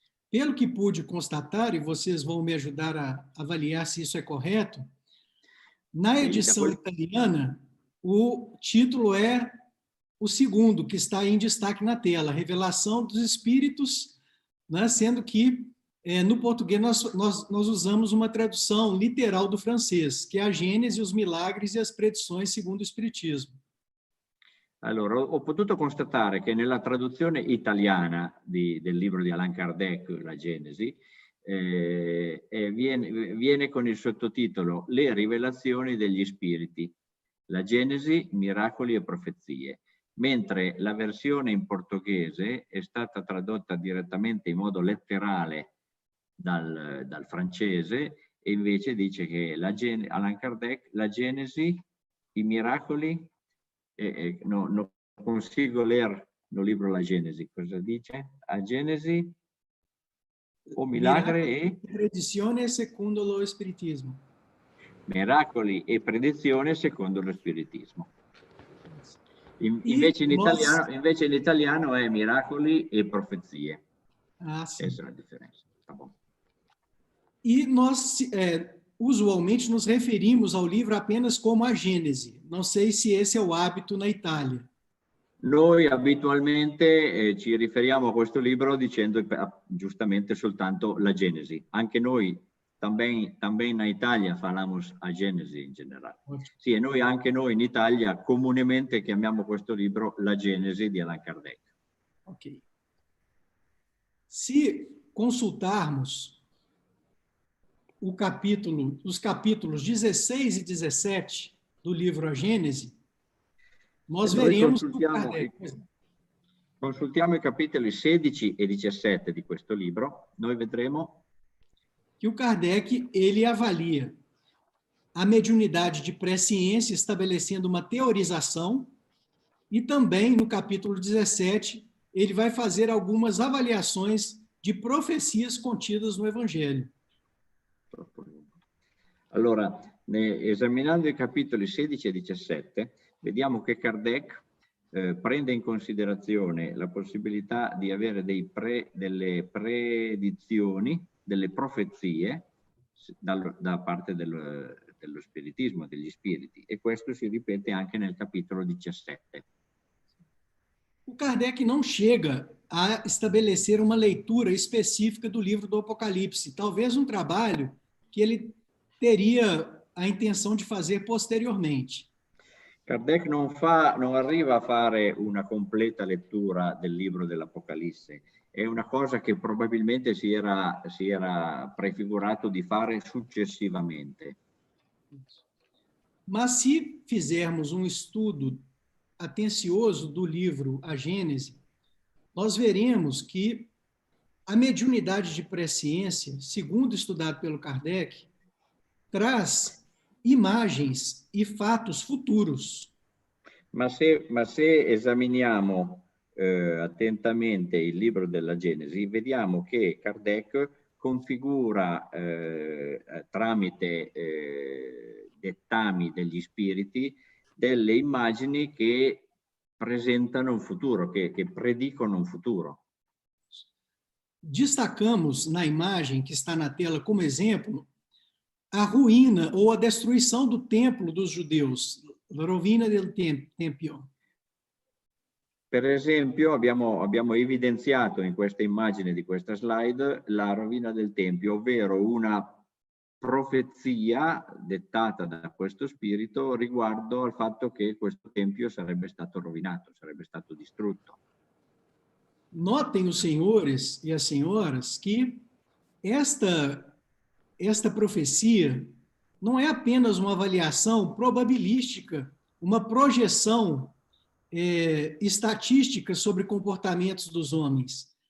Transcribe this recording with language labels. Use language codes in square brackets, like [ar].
[pt] Pelo que pude constatar, e vocês vão me ajudar a avaliar se isso é correto, na edição italiana, o título é o segundo, que está em destaque na tela, Revelação dos Espíritos, né? Sendo que no português nós usamos uma tradução literal do francês, que é a Gênese, os milagres e as predições segundo o Espiritismo. [it] Allora, ho potuto constatare che nella traduzione italiana del libro di Allan Kardec, La Genesi, viene con il sottotitolo Le rivelazioni degli spiriti, la Genesi, miracoli e profezie, mentre la versione in portoghese è stata tradotta direttamente in modo letterale dal francese, e invece dice che Allan Kardec, la Genesi, i miracoli, no, non [pt] consigo ler no [it] libro La Genesi, cosa dice? [pt] A Genesi, o milagri e [it] predizione secondo lo spiritismo. Miracoli e predizione secondo lo spiritismo. Invece in italiano è miracoli e profezie. [pt] Ah, sim. [it] Essa è la differenza. [pt] Tá bom. E nós usualmente nos referimos ao livro apenas como a Gênese. Não sei se esse é o hábito na Itália. [it] Noi abitualmente ci riferiamo a questo libro dicendo giustamente soltanto la Genesi. Anche noi, [pt] também na Italia, falamos a Genesi [it] in generale. Sì, e anche noi in Italia comunemente chiamiamo questo libro La Genesi di Allan Kardec. Ok. [pt] Se consultarmos os capítulos 16 e 17 do livro A Gênese, nós veremos que [it] consultiamo i capitoli 16 e 17 di questo libro, noi vedremo [pt] que o Kardec ele avalia a mediunidade de presciência, estabelecendo uma teorização, e também no capítulo 17 ele vai fazer algumas avaliações de profecias contidas no Evangelho. [it] Allora, esaminando i capitoli 16 e 17, vediamo che Kardec prende in considerazione la possibilità di avere delle predizioni, delle profezie da parte dello spiritismo, degli spiriti, e questo si ripete anche nel capitolo 17. [pt] O Kardec não chega a estabelecer uma leitura específica do livro do Apocalipse, talvez um trabalho que ele teria a intenção de fazer posteriormente. [it] Kardec non arriva a fare una completa lettura del libro dell'Apocalisse, è una cosa che probabilmente si era prefigurato di fare successivamente. [pt] Mas se fizermos um estudo atencioso do livro A Gênese, nós veremos que a mediunidade de presciência, segundo estudado pelo Kardec, traz imagens e fatos futuros. [it] Ma se esaminiamo attentamente il libro della Genesi, vediamo che Kardec configura tramite dettami degli spiriti delle immagini che presentano un futuro, che predicono un futuro. [pt] Destacamos na imagem que está na tela como exemplo a ruína ou a destruição do templo dos judeus, [it] la rovina del Tempio. Per esempio abbiamo evidenziato in questa immagine di questa slide la rovina del Tempio, ovvero una profezia dettata da questo spirito riguardo al fatto che questo Tempio sarebbe stato rovinato, sarebbe stato distrutto. [pt] Notem os senhores e as senhoras que esta profecia não é apenas uma avaliação probabilística, uma projeção estatística sobre comportamentos dos homens.